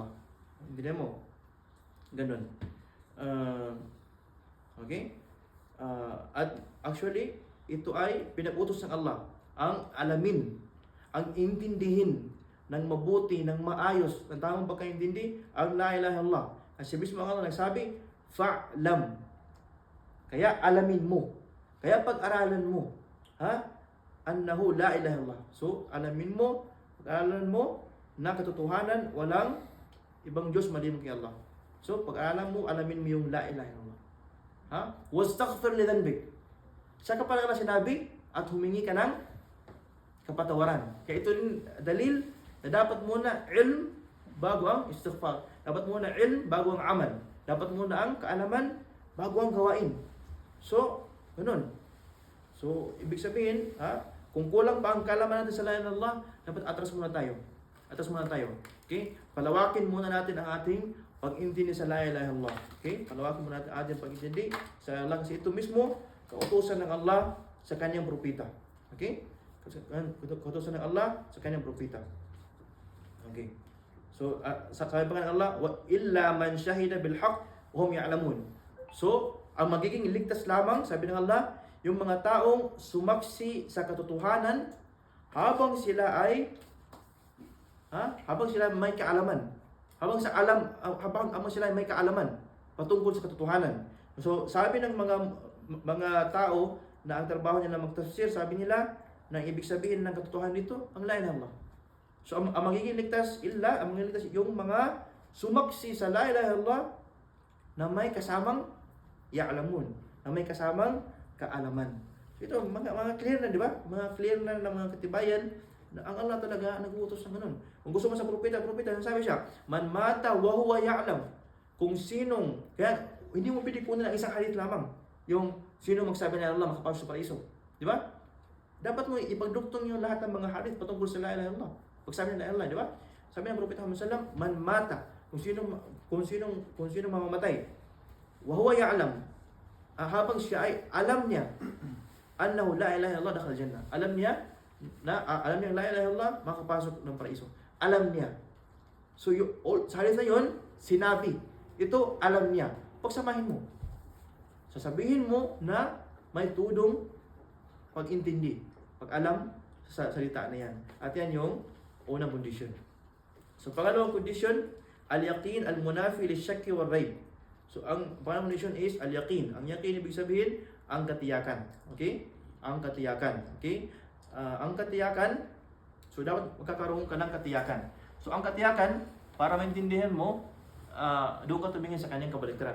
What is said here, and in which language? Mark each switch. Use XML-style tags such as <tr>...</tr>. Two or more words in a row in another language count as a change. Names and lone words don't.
<tl>Hindi mo? Ganun. Okay? At actually, ito ay pinag-utos ng Allah. Ang alamin, ang intindihin ng mabuti, ng maayos, ng tamang pagkaintindi, ang</tl> <ar>لا إله إلا الله.</ar> <tl>Kasi mismo ang Allah nagsabi, fa'lam. Kaya alamin mo. Kaya pag-aralan mo.</tl> <ar>أنه لا إله إلا الله.</ar> <tl>So, alamin mo, pag-aralan mo na katotohanan, walang ibang Diyos maliban kay Allah. So, pag-aralan mo, alamin mo yung</tl> <ar>لا إله إلا الله. واستغفر لذنبك.</ar> <tl>Saka pala ka na sinabi at humingi ka ng kapatawaran. Kaya ito rin dalil na dapat muna ilm bago ang istighfar. Dapat muna ilm bago ang amal. Dapat muna ang kaalaman bago ang gawain. So, ganun. So, ibig sabihin, kung kulang pa ang kaalaman natin sa</tl> <ar>لا إله إلا الله,</ar> <tl>dapat atras muna tayo. Atras muna tayo. Okay? Palawakin muna natin ang ating pag-intindi sa</tl> <ar>لا إله إلا الله.</ar> <tl>Okay? Palawakin muna natin ang ating pag-intindi sa Allah, kasi ito mismo kautusan ng Allah sa kanyang propeta. Okay? Kautusan ng Allah sa kanyang propeta. Okay. So, sabi pa ng Allah,</tl> <ar>وإلا من شهد بالحق وهم يعلمون.</ar> <tl>So, ang magiging ligtas lamang, sabi ng Allah, yung mga taong sumaksi sa katotohanan habang sila may kaalaman. Habang sila may kaalaman patungkol sa katotohanan. So, sabi ng mga tao na ang trabaho nila magtafsir, sabi nila na ibig sabihin ng katotohanan dito ang</tl> <ar>لا إله إلا الله.</ar> <tl>So ang magiging ligtas yung mga sumaksi sa</tl> <ar>لا إله إلا الله</ar> <tl>na may kasamang ya'lamun, na may kasamang kaalaman. So ito mga clear na, di ba? Mga clear na ng mga katibayan na ang Allah talaga nag-uutos ng ganun. Kung gusto mo sa propeta, sabi siya,</tl> <ar>من مات وهو يعلم.</ar> <tl>Kung sinong, kaya hindi mo pwede kunin ang isang hadith lamang. Yung sino magsabi na Allah makapasok sa paraiso. Di ba? Dapat mo ipagduktong yung lahat ng mga hadith patungkol sa</tl> <ar>لا إله إلا الله.</ar> <tl>Pagsabi na Allah, di ba? Sabi ng Propeta Muhammad</tl> <ar>صلى الله عليه وسلم, من مات,</ar> <tl>kung sino mamamatay,</tl> <ar>وهو يعلم,</ar> <tl>habang siya ay alam niya</tl> <ar>أنه لا إله إلا الله دخل الجنة.</ar> <tl>Alam niya</tl> <ar>لا إله إلا الله,</ar> <tl>makapasok ng paraiso. Alam niya. So sa hadith na yun, sinabi, ito alam niya. Pagsamahin mo. Sasabihin mo na may tudong pag-intindi, pag-alam sa salita na yan. At yan yung unang kondisyon. So, pangalawang kondisyon,</tl> <ar>اليقين المنافي للشك والريب.</ar> <tl>So, ang pangalawang kondisyon is al-yaqin. Ang yaqin, ibig sabihin, ang katiyakan. Okay? Ang katiyakan. Okay? Ang katiyakan, so dapat magkakaroon ka ng katiyakan. So, ang katiyakan, para maintindihan mo, doon ka tumingin sa kanyang kabaliktaran.</tl>